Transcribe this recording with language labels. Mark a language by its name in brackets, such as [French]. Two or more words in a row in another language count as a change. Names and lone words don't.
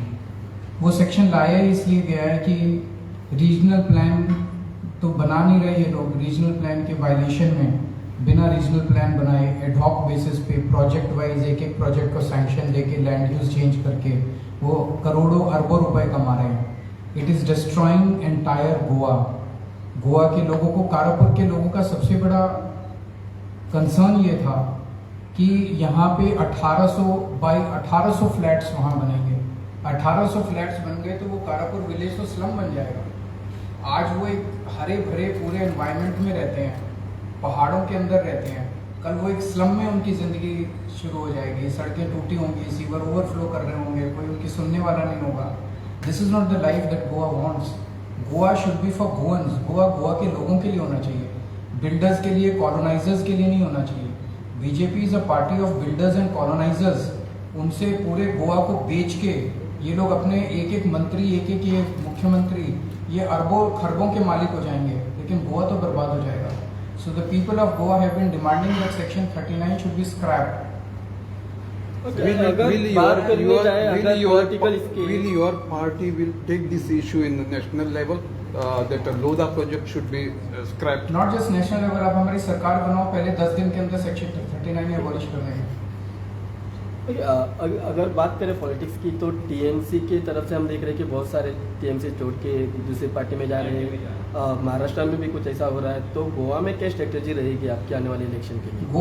[Hindi] वो सेक्शन लाया इसलिए गया है कि रीजनल प्लान तो बना नहीं रहे ये लोग, रीजनल प्लान के वायलेशन में बिना रीजनल प्लान बनाए [English] ad hoc basis [Hindi] पे [English] project wise [Hindi] एक एक प्रोजेक्ट को सैंक्शन देके [English] land use change [Hindi] करके वो करोड़ों अरबों रुपए कमा रहे हैं। [English] It is destroying entire Goa. [Hindi] गोवा के लोगों को, कारापुर के लोगों का सबसे बड़ा कंसर्न ये था कि यहाँ पे 1800 फ्लैट्स वहाँ बनेंगे। 1800 फ्लैट्स बन गए तो वो कारापुर विलेज तो स्लम बन जाएगा। आज वो एक हरे भरे पूरे एनवायरनमेंट में रहते हैं, पहाड़ों के अंदर रहते हैं, कल वो एक स्लम में उनकी ज़िंदगी शुरू हो जाएगी। सड़कें टूटी होंगी, सीवर ओवरफ्लो कर रहे होंगे, कोई उनकी सुनने वाला नहीं होगा। [English] This is not the life that Goa wants. Goa should be for Goans. [Hindi] गोवा के लोगों के लिए होना चाहिए, बिल्डर्स के लिए, कॉलोनाइजर्स के लिए नहीं होना चाहिए। [English] BJP is a party of builders and colonizers. [Hindi] उनसे पूरे गोवा को बेच के ये लोग अपने एक एक मंत्री, एक एक ये मुख्यमंत्री, ये अरबों खरबों के मालिक हो जाएंगे, लेकिन गोवा तो बर्बाद हो जाएगा। [English] So the people of Goa have been demanding that section 39 should be scrapped. Will your party will take this issue in the national level, that Lodha project should be scrapped? not just national level, [Hindi] आप हमारी सरकार बनाओ, पहले 10 दिन के अंदर सेक्शन 39 एबॉलिश कर देंगे। अगर बात करें पॉलिटिक्स की, तो टीएमसी की तरफ से हम देख रहे हैं कि बहुत सारे टीएमसी छोड़ के दूसरी पार्टी में जा रहे हैं। महाराष्ट्र में भी कुछ ऐसा हो रहा है, तो गोवा में क्या स्ट्रेटेजी रहेगी आपके आने वाले इलेक्शन के लिए?